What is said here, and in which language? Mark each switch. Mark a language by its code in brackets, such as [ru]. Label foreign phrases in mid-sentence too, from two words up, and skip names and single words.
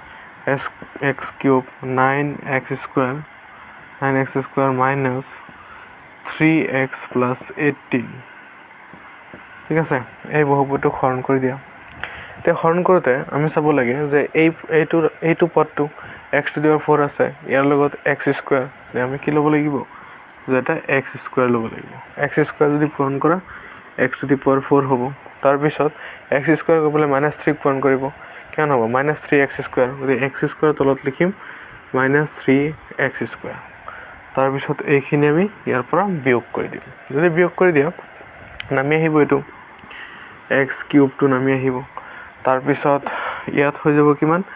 [en] 9x square minus 3x plus 18 [as] ঠিক আছে এই বহুপদটোক হৰণ কৰি দিয়া তে হৰণ কৰোতে আমি চাব লাগে যে এইটো পদটো [en] x to the power 4 [as] আছে ইয়াৰ লগত [en] x square [as] তে আমি কি ল'ব লাগিব যে এটা [en] x square [as] ল'ব লাগিব [en] x square [as] যদি পূৰণ কৰা [en] x to the power 4 [as] হ'ব তাৰ পিছত [en] x square [as] কৰিলে -3 পূৰণ কৰিব কেন হ'ব [en] -3x square [as] যদি [en] x square [as] তলত লিখিম [en] -3x square [as] তাৰ পিছত এইখিনি আমি ইয়াৰ পৰা বিয়োগ কৰি দিম যদি বিয়োগ কৰি দিয়া নামি আহিব এটো [en] x cube [as] টো নামি আহিব তাৰ পিছত ইয়াত হৈ যাব কিমান